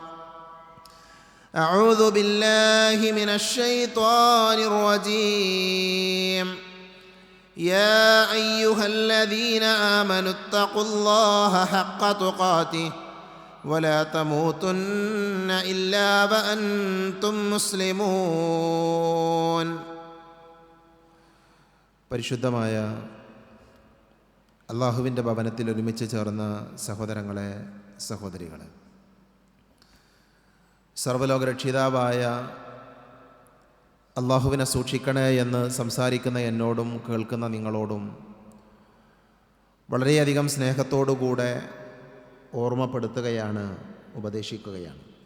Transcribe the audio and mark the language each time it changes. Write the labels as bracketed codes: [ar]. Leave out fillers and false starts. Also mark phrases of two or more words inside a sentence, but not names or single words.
[ar] أعوذ بالله من الشيطان الرجيم يا أيها الذين آمنوا اتقوا الله حق تقاته ولا تموتن إلا وأنتم مسلمون. [ml] പരിശുദ്ധമായ അല്ലാഹുവിൻ്റെ ഭവനത്തിൽ ഒരുമിച്ച് ചേർന്ന സഹോദരങ്ങളെ, സഹോദരികളെ, സർവ്വലോകരക്ഷിതാവായ അല്ലാഹുവിനെ സൂക്ഷിക്കണേ എന്ന് സംസാരിക്കുന്ന എന്നോടും കേൾക്കുന്ന നിങ്ങളോടും വളരെയധികം സ്നേഹത്തോടുകൂടെ ഓർമ്മപ്പെടുത്തുകയാണ്, ഉപദേശിക്കുകയാണ്.